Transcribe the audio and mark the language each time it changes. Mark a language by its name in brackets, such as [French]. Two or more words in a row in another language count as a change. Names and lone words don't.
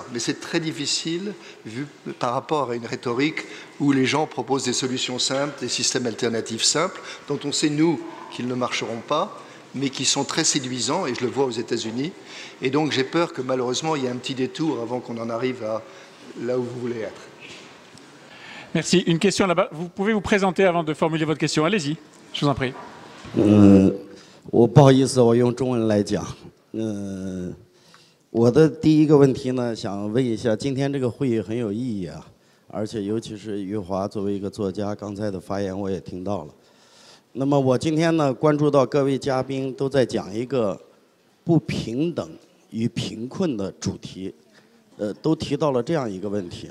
[French] Mais c'est très difficile vu par rapport à une rhétorique où les gens proposent des solutions simples, des systèmes alternatifs simples, dont on sait, nous, qu'ils ne marcheront pas, mais qui sont très séduisants, et je le vois aux États-Unis. Et donc j'ai peur que malheureusement, il y ait un petit détour avant qu'on en arrive à là où vous voulez être. Merci. Une question là-bas. Vous pouvez vous présenter avant de formuler votre question. Allez-y, je vous en prie. [Chinese] 我不好意思，我用中文来讲。我的第一个问题呢，想问一下，今天这个会议很有意义啊，而且尤其是余华作为一个作家，刚才的发言我也听到了。那么我今天呢，关注到各位嘉宾都在讲一个不平等与贫困的主题，都提到了这样一个问题。